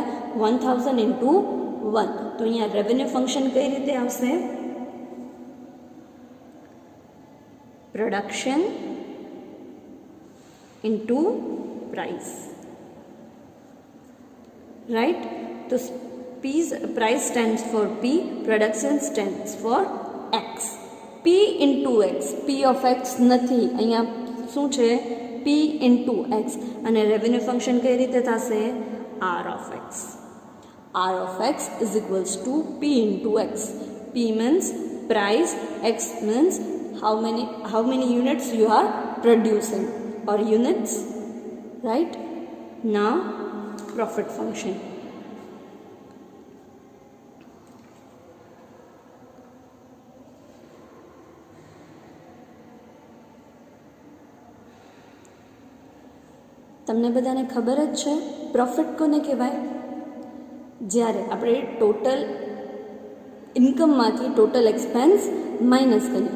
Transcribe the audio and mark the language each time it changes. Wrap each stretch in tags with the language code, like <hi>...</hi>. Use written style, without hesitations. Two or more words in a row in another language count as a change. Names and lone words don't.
<gu>1000 ઇન્ટુ 1. તો અહીંયા</gu> <en>revenue function</en> <gu>કઈ રીતે આવશે?</gu> <en>production into price. રાઈટ? તો price stands for P, production stands for X. P into X, P of X</en> <gu>નથી, અહીંયા શું છે?</gu> <en>P into X.</en> <gu>અને</gu> <en>revenue function</en> <gu>કઈ રીતે થશે?</gu> <en>R of X. R of X is equals to P into X. P means price, X means how many units you are producing or units. Right? Now profit function.</en> <gu>તમને બધાને ખબર જ છે પ્રોફિટ કોને કહેવાય? જ્યારે આપણે</gu> <en>total income total expense minus</en> <gu>કરીએ.</gu>